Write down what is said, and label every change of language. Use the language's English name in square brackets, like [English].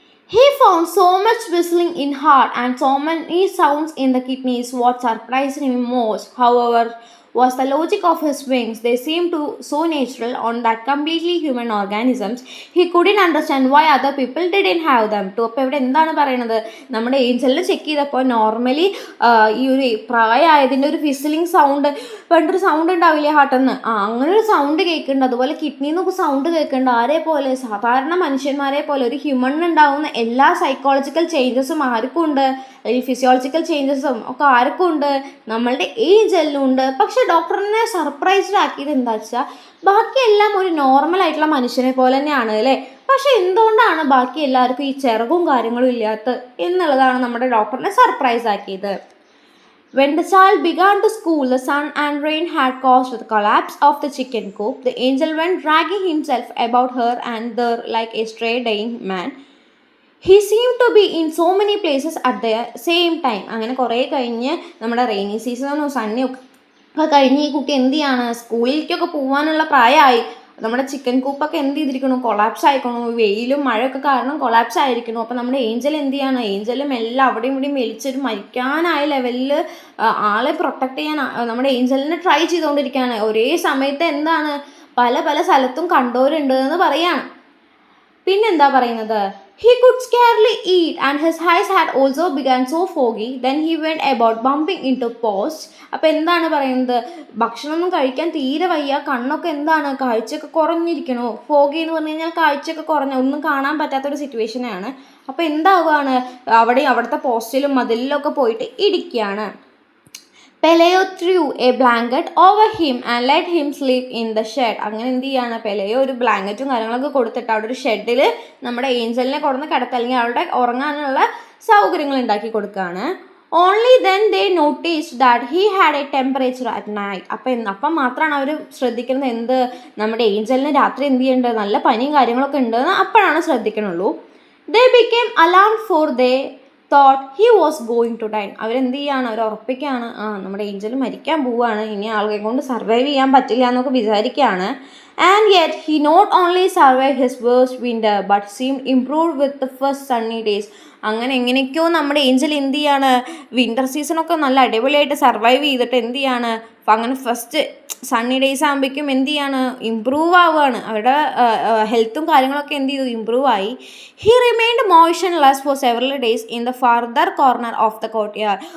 [English] He found so much whistling in heart and so many sounds in the kidneys. What surprised him most, however, was the logic of his wings. They seemed to so natural on that completely human organisms. He couldn't understand why other people didn't have them too. [Malayalam] അപ്പോൾ ഇവിടെ എന്താണ് പറയുന്നത്, നമ്മുടെ ഏഞ്ചലിനെ check ചെയ്തപ്പോൾ normally ഈ ഒരു പ്രായമായതിൻ്റെ ഒരു ഫിസിലിംഗ് sound, പണ്ടൊരു സൗണ്ട് ഉണ്ടാവില്ലേ ഹാർട്ടെന്ന്, അങ്ങനെ ഒരു സൗണ്ട് കേൾക്കുന്നുണ്ട്. അതുപോലെ കിഡ്നിയിൽ നിന്നൊക്കെ സൗണ്ട് കേൾക്കുന്നുണ്ട്. ആരെ പോലെ, സാധാരണ മനുഷ്യന്മാരെ പോലെ ഒരു ഹ്യൂമണിന് ഉണ്ടാവുന്ന എല്ലാ സൈക്കോളജിക്കൽ ചേഞ്ചസും ആർക്കും ഉണ്ട്, അല്ലെങ്കിൽ ഫിസിയോളജിക്കൽ ചേഞ്ചസും ഒക്കെ ആർക്കും ഉണ്ട്, നമ്മളുടെ ഏഞ്ചലിനും ഉണ്ട്. പക്ഷെ ഡോക്ടറിനെ സർപ്രൈസ്ഡ് ആക്കിയത് എന്താ വെച്ചാൽ ബാക്കിയെല്ലാം ഒരു നോർമൽ ആയിട്ടുള്ള മനുഷ്യനെ പോലെ തന്നെയാണ് അല്ലേ, പക്ഷെ എന്തുകൊണ്ടാണ് ബാക്കി എല്ലാവർക്കും ഈ ചിറകും കാര്യങ്ങളും ഇല്ലാത്ത എന്നുള്ളതാണ് നമ്മുടെ ഡോക്ടറിനെ സർപ്രൈസ് ആക്കിയത്. [English] When the child began to school, the sun and rain had caused the collapse of the chicken coop. The angel went dragging himself about her and there like a stray dying man. He seemed to be in so many places at the same time. [Malayalam] അങ്ങനെ കുറേ കഴിഞ്ഞ് നമ്മുടെ rainy സീസണും Sunny ഒക്കെ കഴിഞ്ഞ് ഈ കുട്ടി എന്ത് ചെയ്യാണ്, സ്കൂളിലേക്കൊക്കെ പോകാനുള്ള പ്രായമായി. നമ്മുടെ ചിക്കൻ കൂപ്പൊക്കെ എന്ത് ചെയ്തിരിക്കണു, കൊളാപ്സ് ആയിക്കണു, വെയിലും മഴയൊക്കെ കാരണം കൊളാപ്സ് ആയിരിക്കണു. അപ്പോൾ നമ്മുടെ ഏഞ്ചൽ എന്ത് ചെയ്യാണ്, ഏഞ്ചലും എല്ലാം അവിടെയും ഇവിടെയും വലിച്ചൊരു മരിക്കാനായ ലെവലിൽ ആളെ പ്രൊട്ടക്ട് ചെയ്യാൻ നമ്മുടെ ഏഞ്ചലിനെ ട്രൈ ചെയ്തുകൊണ്ടിരിക്കുകയാണ്. ഒരേ സമയത്ത് എന്താണ് പല പല സ്ഥലത്തും കണ്ടവരുണ്ട് എന്ന് പറയാണ്. പിന്നെന്താ പറയുന്നത്, [English] he could scarcely eat and his eyes had also begun so foggy. Then he went about bumping into posts. [Malayalam] അപ്പോൾ എന്താണ് പറയുന്നത്, ഭക്ഷണമൊന്നും കഴിക്കാൻ തീരെ വയ്യ, കണ്ണൊക്കെ എന്താണ് കാഴ്ചയൊക്കെ കുറഞ്ഞിരിക്കണോ. ഫോഗി എന്ന് പറഞ്ഞു കഴിഞ്ഞാൽ കാഴ്ചയൊക്കെ കുറഞ്ഞ, ഒന്നും കാണാൻ പറ്റാത്തൊരു സിറ്റുവേഷനാണ്. അപ്പോൾ എന്താവുകയാണ്, അവിടുത്തെ പോസ്റ്റിലും മതിലിലൊക്കെ പോയിട്ട് ഇടിക്കുകയാണ്. [English] Pelayo threw a blanket over him and let him sleep in the shed. [Malayalam] അങ്ങനെ എന്ത് ചെയ്യാണ്, പെലയോ ഒരു ബ്ലാങ്കറ്റും കാര്യങ്ങളൊക്കെ കൊടുത്തിട്ട് അവിടെ ഒരു ഷെഡിൽ നമ്മുടെ ഏഞ്ചലിനെ കൊടുന്ന് കിടത്തുക, അല്ലെങ്കിൽ അവിടെ ഉറങ്ങാനുള്ള സൗകര്യങ്ങൾ ഉണ്ടാക്കി കൊടുക്കുകയാണ്. [English] Only then they noticed that he had a temperature at night. [Malayalam] അപ്പം മാത്രമാണ് അവർ ശ്രദ്ധിക്കുന്നത് എന്ത്, നമ്മുടെ ഏഞ്ചലിന് രാത്രി എന്ത് ചെയ്യേണ്ടത്, നല്ല പനിയും കാര്യങ്ങളൊക്കെ ഉണ്ടെന്ന് അപ്പോഴാണ് ശ്രദ്ധിക്കണുള്ളൂ. [English] They became alarmed for they thought he was going to die. [Malayalam] അവരെന്ത് ചെയ്യാണ്, അവർ ഉറപ്പിക്കുകയാണ്, നമ്മുടെ ഏഞ്ചൽ മരിക്കാൻ പോവുകയാണ്, ഇനി ആളുകളെ കൊണ്ട് സർവൈവ് ചെയ്യാൻ പറ്റില്ല എന്നൊക്കെ വിചാരിക്കുകയാണ്. [English] And yet he not only survived his worst winter but seemed improved with the first sunny days. [Malayalam] അങ്ങനെ എങ്ങനെയൊക്കെയോ നമ്മുടെ ഏഞ്ചൽ എന്ത് ചെയ്യാണ്, വിൻ്റർ സീസണൊക്കെ നല്ല അടിപൊളിയായിട്ട് സർവൈവ് ചെയ്തിട്ട് എന്ത് ചെയ്യാണ്, അങ്ങനെ ഫസ്റ്റ് സണ്ണി ഡേയ്സ് ആകുമ്പോഴേക്കും എന്ത് ചെയ്യാണ്, ഇമ്പ്രൂവ് ആവുകയാണ്. അവരുടെ ഹെൽത്തും കാര്യങ്ങളൊക്കെ എന്ത് ചെയ്തു, ഇമ്പ്രൂവ് ആയി. [English] He remained motionless for several days in the further corner of the courtyard.